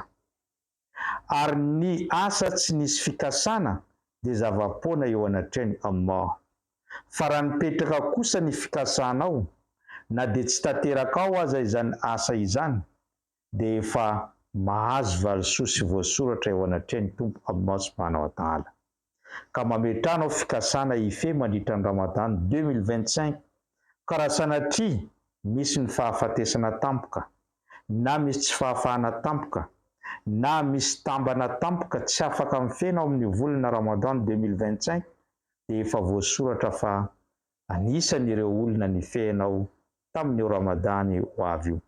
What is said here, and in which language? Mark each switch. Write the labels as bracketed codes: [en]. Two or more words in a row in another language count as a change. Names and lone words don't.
[mg] Ary ny asa tsy nisy fikasana dia zava-poana eo anatrehany Allah. Fa raha nipetraka kosa ny fikasanao na dia tsy tanteraka ao aza izany asa izany dia efa mahazo valisoa sy voasoratra eo anatrehany tompo [ar] الله سبحانه وتعالى. [mg] Ka mametranao fikasana ife mandritra ny Ramadan 2025 ka raha sanatria misy ny fahafatesana tampoka na misy tsy fahafahana tampoka na misy tambana tampoka tsy afaka mifena amin'ny volana Ramadan 2025 dia efa voasoratra fa anisan'ireo olona nifehinao tamin'io Ramadan ho avy io.